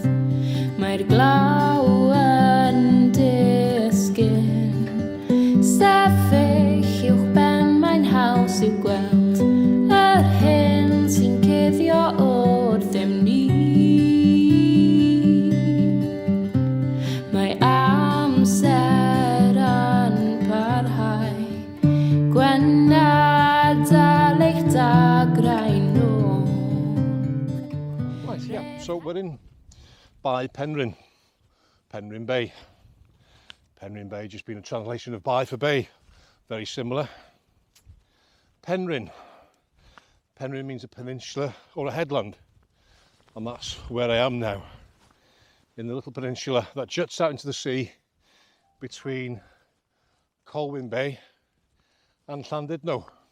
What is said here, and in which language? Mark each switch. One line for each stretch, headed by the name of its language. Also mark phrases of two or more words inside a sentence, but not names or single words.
Welsh: Mae'r glaw yn disgyn, sefyll uwch ben mae'n haws i'w gweld, yr hyn sy'n cuddio o'r ddim ni. Mae amser yn parhau, gwenad eich dagrau nhw.
English: Right, yeah, so we're in Bae Penrhyn, Penrhyn Bay. Penrhyn Bay just being a translation of Bae for Bay, very similar. Penrhyn. Penrhyn means a peninsula or a headland, and that's where I am now, in the little peninsula that juts out into the sea between Penrhyn Bay and Llandudno.